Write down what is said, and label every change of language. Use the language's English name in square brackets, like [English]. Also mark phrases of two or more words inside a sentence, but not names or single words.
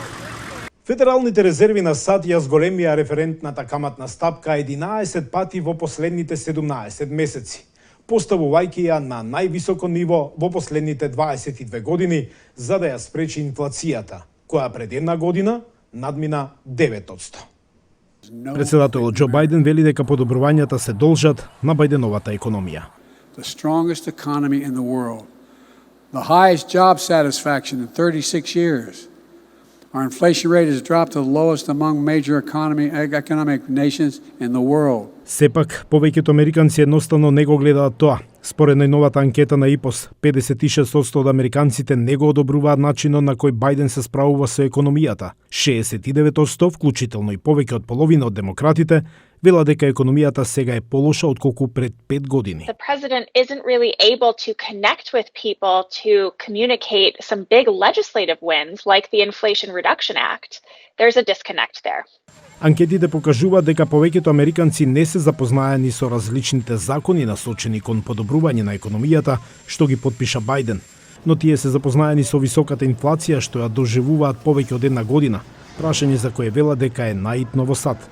[Macedonian] Федералните резерви на САД ја зголемија референтната каматна стапка 11 пати во последните 17 месеци, поставувајќи ја на највисоко ниво во последните 22 години за да ја спречи инфлацијата, која пред една година надмина 9%. Председателот Џо Бајден вели дека подобрувањата се должат на Бајденовата економија. [English] The strongest economy in the world. The highest job satisfaction in 36 years. Our inflation rate has dropped to the lowest among major economic nations in the world. [Macedonian] Сепак, повеќето американци едноставно не го гледаат тоа. Според најновата анкета на ИПОС, 56% од американците не го одобруваат начинот на кој Бајден се справува со економијата. 69%, вклучително и повеќе од половина од демократите, велат дека економијата сега е полоша отколку пред 5 години. [English] The president isn't really able to connect with people to communicate some big legislative wins like the Inflation Reduction Act. There's a disconnect there. [Macedonian] Анкетите покажуваат дека повеќето американци не се запознаени со различните закони насочени кон подобрување на економијата што ги потпиша Бајден, но тие се запознаени со високата инфлација што ја доживуваат повеќе од една година, прашање за кое велат дека е наитно во САД.